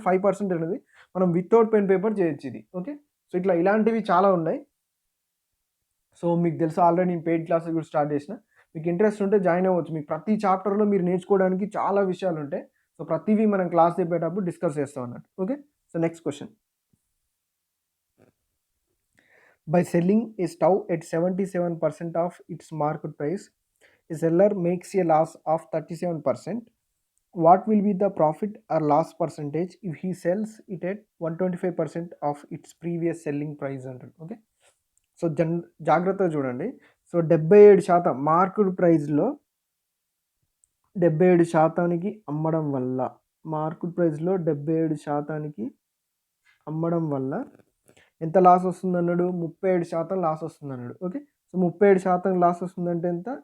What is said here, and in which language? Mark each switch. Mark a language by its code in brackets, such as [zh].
[te] 5% అనేది మనం without pen paper చేయొచ్చు ఇది. ఓకే. సో, ఇలాంటివి చాలా ఉన్నాయి. సో, మీకు తెలుసు ఆల్రెడీ నేను పెయిడ్ క్లాసెస్ కూడా స్టార్ట్ చేసిన. మీకు ఇంట్రెస్ట్ ఉంటే జాయిన్ అవ్వచ్చు. మీకు ప్రతి చాప్టర్‌లో మీరు నేర్చుకోవడానికి చాలా విషయాలుంటాయి. సో, ప్రతివి మనం క్లాస్ చెప్పేటప్పుడు డిస్కస్ చేస్తాం అన్నట్టు. Okay. So, next question. [en] By selling a stove at 77% of its market price, a seller makes a loss of 37%, what will be the profit or loss percentage if he sells it at 125% of its previous selling price [te] అంటారు. Okay, so జాగ్రత్తగా చూడండి. So 77% market ప్రైస్లో 77% అమ్మడం వల్ల, market ప్రైస్లో 77% అమ్మడం వల్ల ఎంత loss వస్తుందన్నాడు? 37% loss వస్తుందన్నాడు. Okay, so 37% loss వస్తుందంటే ఎంత?